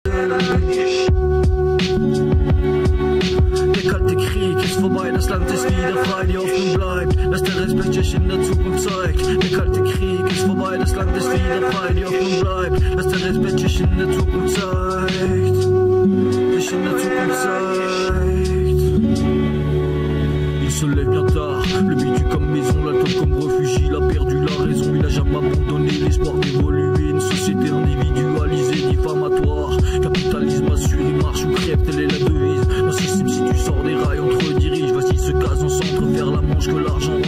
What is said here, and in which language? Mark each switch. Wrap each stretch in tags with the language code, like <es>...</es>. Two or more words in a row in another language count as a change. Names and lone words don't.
<de>Der kalte Krieg ist vorbei, das Land ist wieder frei, die Hoffnung bleibt, dass der Respekt sich in der Zukunft zeigt. Der kalte Krieg ist vorbei, das Land ist wieder frei, die Hoffnung bleibt, dass der Respekt sich in der Zukunft zeigt. Sich in der Zukunft zeigt.</de> <fr>Il se lève bien tard, le bitu comme maison, l'alcool comme refugie, il a perdu la raison, il a jamais abandonné l'espoir d'évoluer. Une société individualisée, diffamatoire, capitalisme assuré, marche ou crève, telle est la devise. Dans ce système, si tu sors des rails, on te redirige. Voici ce cas en centre, faire la manche que l'argent rend.</fr>